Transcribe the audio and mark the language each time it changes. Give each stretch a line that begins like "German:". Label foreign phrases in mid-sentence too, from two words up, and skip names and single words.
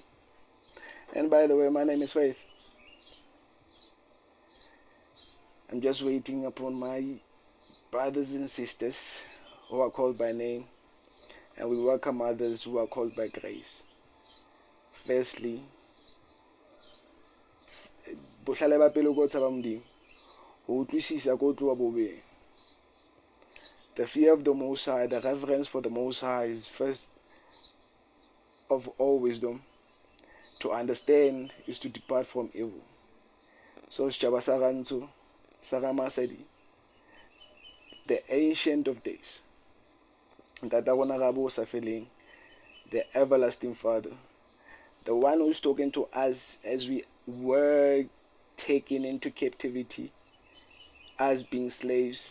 English: And by the way, my name is Faith. I'm just waiting upon my brothers and sisters who are called by name, and we welcome others who are called by grace. Firstly,
Southern Sotho: bohlale ba pele ko tsaba modimo ho utlwisisa ko tloa bobeng.
English: The fear of the Most High, the reverence for the Most High is first of all wisdom. To understand is to depart from evil. So Shaba Sarantu, Sarama Sedi, the Ancient of Days, the everlasting Father, the one who's talking to us as we were taken into captivity, as being slaves.